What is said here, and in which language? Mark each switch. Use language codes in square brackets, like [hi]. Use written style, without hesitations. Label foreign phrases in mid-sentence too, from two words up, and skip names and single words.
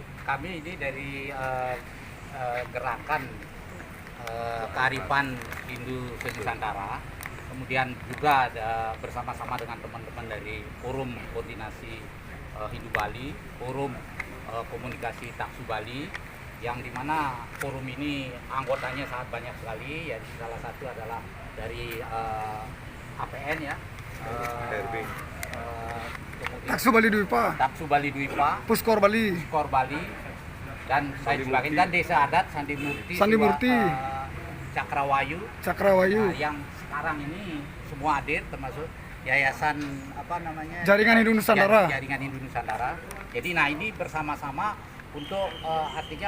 [id] kami ini dari gerakan kearifan Hindu Nusantara, kemudian juga bersama-sama dengan teman-teman dari Forum Koordinasi Hindu Bali, Forum Komunikasi Taksu Bali, yang dimana forum ini anggotanya sangat banyak sekali, ya salah satu adalah dari APN ya, kemudian Taksu Bali Dwipa, Taksu Bali Dwipa, Puskor Bali, Skor Bali, dan saya sebagainya, dan Desa Adat Sandi Murti, Cakrawayu, yang sekarang ini semua hadir, termasuk yayasan Jaringan Hindu Nusantara. Jaringan Hindu Nusantara. Jadi nah ini bersama-sama untuk artinya